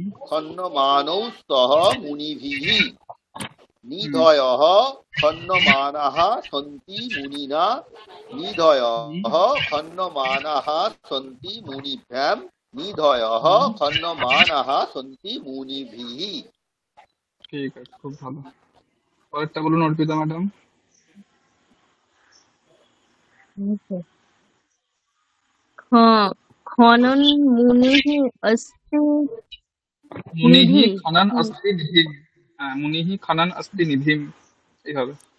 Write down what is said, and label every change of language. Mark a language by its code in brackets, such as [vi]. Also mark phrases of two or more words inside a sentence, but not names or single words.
[sa] খন্যমানৌ স্তः মুনিভিঃ, হুম, নিধয়ঃ খন্যমানাः সন্তি মুনিনা, নিধয়ঃ খন্যমানাः সন্তি মুনিভ্যাম, নিধয়ঃ হুম, খন্যমানাः সন্তি মুনিভিঃ। [bn] ঠিক আছে, খুব ভালো। পরেরটা বলুন অর্পিতা ম্যাডাম। [sa] খনন মুনিঃ অস্তি মুনিঃ নিধি, খনন অস্তি নিধিম। হ্যাঁ, মুনিঃ খনন অস্তি নিধিম, এইভাবে।